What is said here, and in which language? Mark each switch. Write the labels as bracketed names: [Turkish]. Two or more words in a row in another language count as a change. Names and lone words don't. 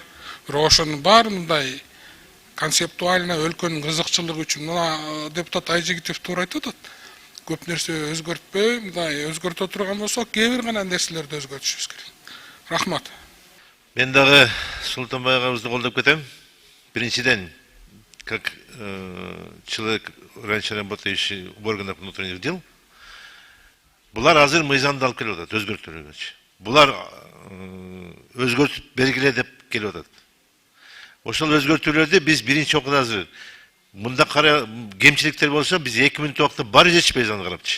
[Kyrgyz] Бирок ошонун баары мындай концептуально өлкөнүн кызыкчылыгы үчүн мына депутат Айжигитов туура айтып атат. Көп нерсе өзгөртпөй, мындай өзгөртө турган болсо, кээ бир гана нерселерди өзгөртүшүбүз керек. Рахмат. Мен дагы Султанбай агабызды колдоп кетем. Биринчиден, [Russian] как человек, раньше работающий в органах внутренних дел, [Kyrgyz] булар азыр мыйзамды алып келип атат, өзгөртүүлөргөчү. Булар өзгөртүп бергиле деп келип атат. Ошол өзгөртүүлөрдү биз биринчи окууда азыр мында кара кемчиликтер болсо биз 2 мүнөт убакытта баары жетишпейбиз аны карапчы.